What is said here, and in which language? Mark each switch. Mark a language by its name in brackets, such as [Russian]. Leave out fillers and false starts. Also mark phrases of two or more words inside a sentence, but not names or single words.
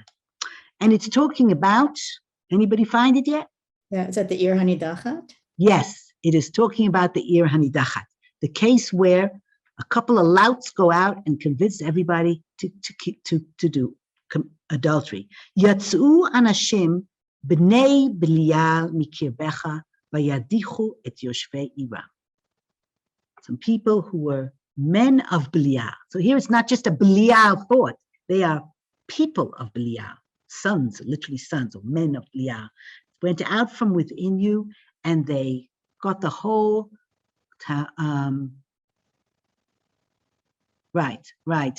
[English] And it's talking about, anybody find it yet? Yeah, is that the Ir Hanidachat? Yes, it is talking about the Ir Hanidachat, the case where A couple of louts go out and convince everybody to do adultery. [Hebrew] יצאו אנשים בני בליעל מקרבך וידיחו את יושבי עירה. [English] Some people who were men of Belial. So here it's not just a Belial thought. They are people of Belial, sons, literally sons or men of Belial. Went out from within you and they got the whole Right.